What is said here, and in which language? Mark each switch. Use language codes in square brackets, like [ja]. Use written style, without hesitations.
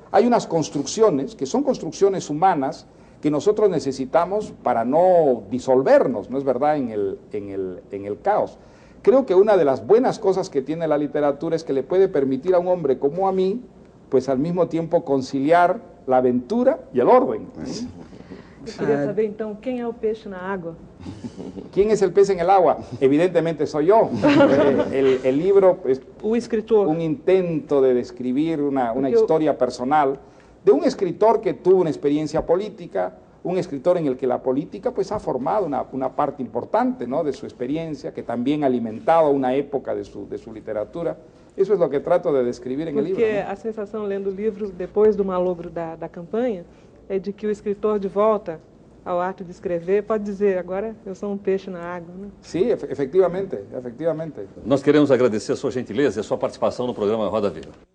[es] Hay unas construcciones que son construcciones humanas que nosotros necesitamos para no disolvernos, ¿no es verdad?, en el caos. Creo que una de las buenas cosas que tiene la literatura es que le puede permitir a un hombre como a mí, pues al mismo tiempo conciliar la aventura y el orden. [pt] Eu queria saber, então, quem é o peixe na água? [es] ¿Quién es el pez en el agua? Evidentemente soy yo. El libro es [pt] O escritor. [es] un intento de describir una historia personal de un escritor que tuvo una experiencia política, un escritor en el que la política pues ha formado una parte importante, ¿no?, de su experiencia, que también ha alimentado una época de su literatura. Eso es lo que trato de describir en el libro. [pt] Porque a sensação lendo o livro depois do malogro da campanha é de que o escritor de volta ao ato de escrever pode dizer, agora eu sou um peixe na água, né? [es] Sí, efectivamente, efectivamente. [pt] Nós queremos agradecer a sua gentileza e a sua participação no programa Roda Viva.